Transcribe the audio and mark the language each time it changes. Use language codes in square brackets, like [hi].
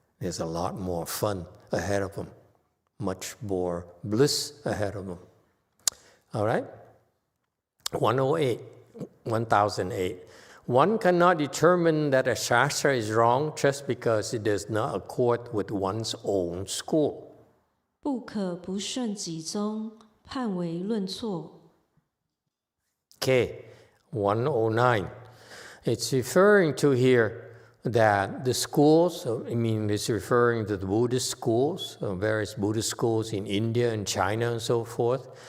[en] There's a lot more fun ahead of them, much more bliss ahead of them. All right? 1008. One cannot determine that a shastra is wrong just because it does not accord with one's own school. [zh] 不可不顺己宗，判为论错。 [en] Okay, 109. It's referring to here that the schools, it's referring to the Buddhist schools, various Buddhist schools in India and China and so forth.